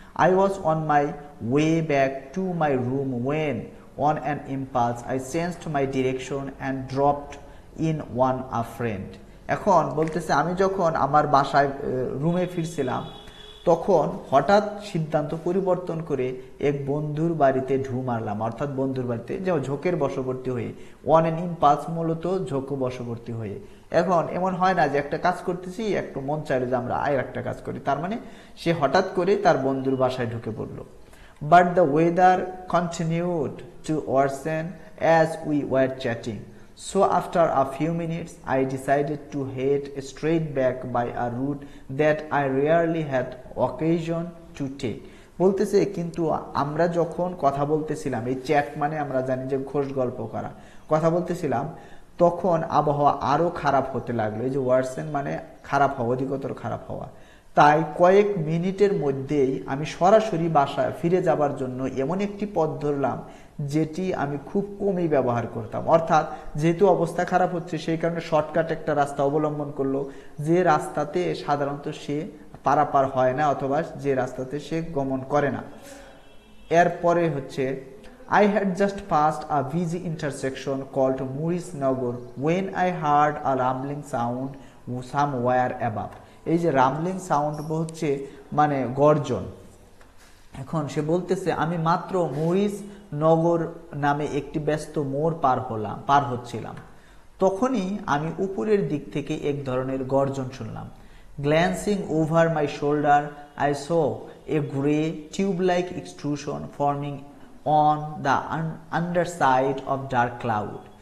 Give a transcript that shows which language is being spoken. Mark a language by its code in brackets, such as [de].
[en] I was on my way back to my room when, on an impulse, I changed my direction and dropped in on a friend. [bn] এখন বলতেছে আমি যখন আমার বাসায় রুমে ফিরছিলাম তখন হঠাৎ সিদ্ধান্ত পরিবর্তন করে এক বন্ধুর বাড়িতে ঢু মারলাম। অর্থাৎ বন্ধুর বাড়িতে যে ঝোঁকের বশবর্তী হয়ে, [en] on an impulse [bn] মূলত ঝোঁক বশবর্তী হয়ে। এখন এমন হয় না যে একটা কাজ করতেছি একটু মন চাইলো যে আমরা আর একটা কাজ করি, তার মানে সে হঠাৎ করে তার বন্ধুর বাসায় ঢুকে পড়লো। [en] But the weather continued to worsen as we were chatting, so after a few minutes I decided to head straight back by a route that I rarely had occasion to take. [bn] বলতেছে কিন্তু আমরা যখন কথা বলতেছিলাম, এই chat মানে আমরা জানি যে ঘোষ গল্প করা, কথা বলতেছিলাম তখন আবহাওয়া আরো খারাপ হতে লাগলো। এই যে ওয়ার্সেন মানে খারাপ হওয়া, অধিকতর খারাপ হওয়া। তাই কয়েক মিনিটের মধ্যেই আমি সরাসরি বাসায় ফিরে যাবার জন্য এমন একটি পথ ধরলাম যেটি আমি খুব কমই ব্যবহার করতাম। অর্থাৎ যেহেতু অবস্থা খারাপ হচ্ছে সেই কারণে শর্টকাট একটা রাস্তা অবলম্বন করলো, যে রাস্তাতে সাধারণত সে পারাপার হয় না অথবা যে রাস্তাতে সে গমন করে না। এরপরে হচ্ছে [en] I had just passed a busy intersection called Muris Nagar when I heard a rumbling sound somewhere above. [bn] এই যে রামলিং সাউন্ড হচ্ছে মানে গর্জন। এখন সে বলতেছে আমি মাত্র মরিস নগর নামে একটি ব্যস্ত মোড় পার হচ্ছিলাম, তখনই আমি উপরের দিক থেকে এক ধরনের গর্জন শুনলাম। [en] Glancing over my shoulder I saw a grey tube-like extrusion forming on the underside of dark cloud.